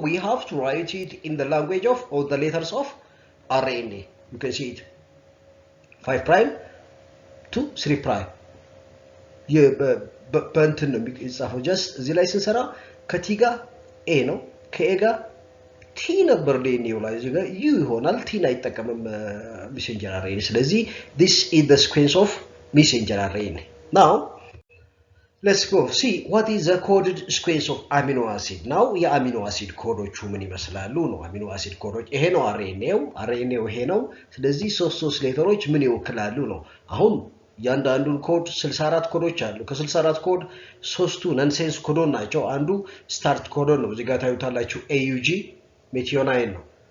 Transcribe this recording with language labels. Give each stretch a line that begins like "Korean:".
English: we have to write it in the language of or the letters of RNA. you can see it 5 prime to 3 prime
Amharic: በእንትን ነው የሚጻፈው። ጀስት እዚህ ላይ ስንሰራ ከቲ ጋር ኤ ነው ከኤ ጋር ቲ ነበር DNA ላይ እዚህ ጋር ዩ ይሆናል። ቲን አይጠቀምም messenger RNA። ስለዚህ
English: this is the sequence of messenger RNA. now let's go see what is the coded sequence of amino acid.
Amharic: now የአሚኖ አሲድ ኮዶቹ ምን ይመስላሉ ነው። አሚኖ አሲድ ኮዶች ይሄ ነው RNA ይሄ ነው። ስለዚህ ሶስት ሌተሮች ምን ይወክላሉ ነው። አሁን ያንዳንዱን ኮድ 64 ኮዶች አሉ። ከ64 ኮድ ሶስቱ ነንሴንስ ኮዶን ናቸው። አንዱ ስታርት ኮዶን ነው። እዚህ ጋር ታዩታላችሁ AUG ሜቲዮናይን ነው።